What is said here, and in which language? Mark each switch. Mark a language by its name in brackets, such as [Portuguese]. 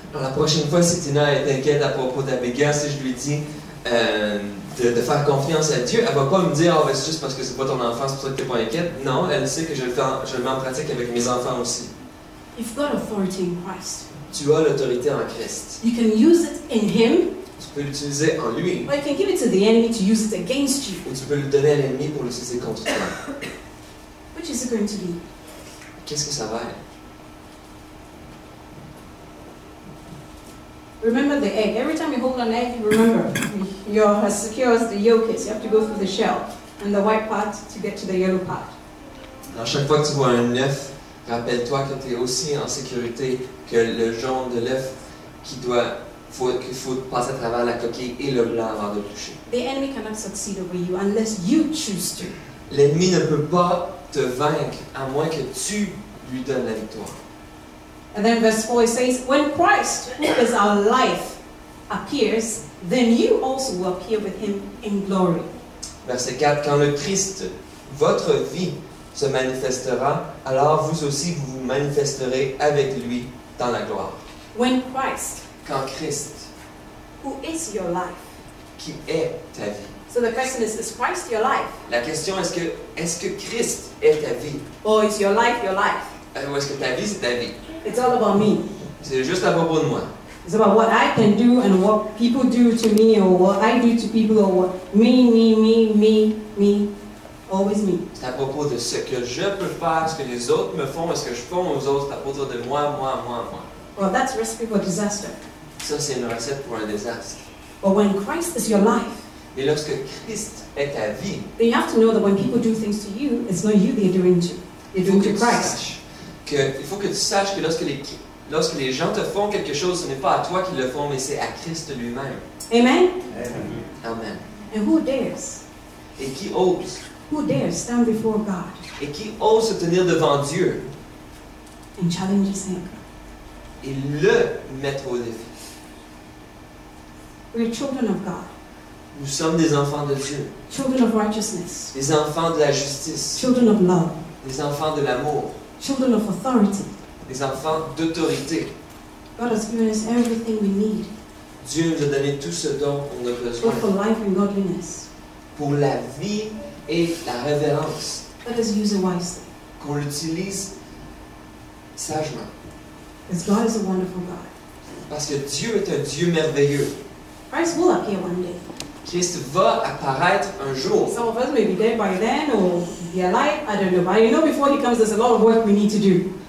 [French] Alors, la prochaine fois, si Tina est inquiète à propos d'Abigail, si je lui dis de faire confiance à Dieu, elle ne va pas me dire « Ah, ben, c'est juste parce que c'est pas ton enfant, c'est pour ça que tu n'es pas inquiète. » Non, elle sait que je le mets en pratique avec mes enfants aussi. [English] You've got authority in Christ. [French] Tu as l'autorité en Christ. [English] You can use it in Him, [French] Tu peux l'utiliser en lui, [English] or you can give it to the enemy to use it against you. [French] ou tu peux le donner à l'ennemi pour l'utiliser contre toi. [English] Which is it going to be? [French] Qu'est-ce que ça va être? [English] Remember the egg. Every time you hold an egg, remember, you're as secure as the yolk is. You have to go through the shell and the white part to get to the yellow part. [French] Alors, chaque fois que tu vois un œuf, rappelle-toi que tu es aussi en sécurité que le jaune de l'œuf qu'il faut passer à travers la coquille et le blanc avant de le toucher. [English] The enemy cannot succeed over you unless you choose to. [French] L'ennemi ne peut pas te vaincre à moins que tu lui donnes la victoire. [English] And then verse 4 it says, when Christ, who is our life, appears, then you also will appear with him in glory. [French] Verset 4, quand le Christ, votre vie, se manifestera, alors vous aussi vous vous manifesterez avec lui dans la gloire. [English] When Christ, [French] Quand Christ, [English] who is your life. [French] qui est ta vie. [English] So the question is Christ your life? [French] La question est-ce que Christ est ta vie? [English] Or is your life your life? [French] Ou est-ce que ta vie c'est ta vie? [English] It's all about me. [French] C'est juste à propos de moi. [English] It's about what I can do and what people do to me or what I do to people or what me, always me. [French] C'est à propos de ce que je peux faire, ce que les autres me font, et ce que je fais aux autres, c'est à propos de moi. [English] Well, that's a recipe for disaster. [French] Ça, c'est une recette pour un désastre. [English] But when Christ is your life, [French] Mais lorsque Christ est ta vie, [English] then you have to know that when people do things to you, it's not you they're doing to. They're doing to Christ. [French] Il faut que tu saches que lorsque les gens te font quelque chose, ce n'est pas à toi qu'ils le font, mais c'est à Christ lui-même. [English] Amen? [French] Amen. [English] And who dares? [French] Et qui ose? [English] Who dares stand before God [French] Et qui ose se tenir devant Dieu [English] and challenge him? [French] et le mettre au défi? [English] We're children of God. [French] Nous sommes des enfants de Dieu, [English] children of righteousness, [French] des enfants de la justice, [English] children of love, [French] des enfants de l'amour, [English] children of authority. [French] des enfants d'autorité. [English] God has given us everything we need [French] Dieu nous a donné tout ce dont on a besoin [English] both for life and godliness. [French] pour la vie et la révérence, [English] Let us use it wisely, [French] qu'on l'utilise sagement. [English] because God is a wonderful God. [French] Parce que Dieu est un Dieu merveilleux. [English] Christ will appear one day. [French] Christ va apparaître un jour. [English] Some of us may be dead by then or be alive, I don't know. But you know, before he comes, there's a lot of work we need to do.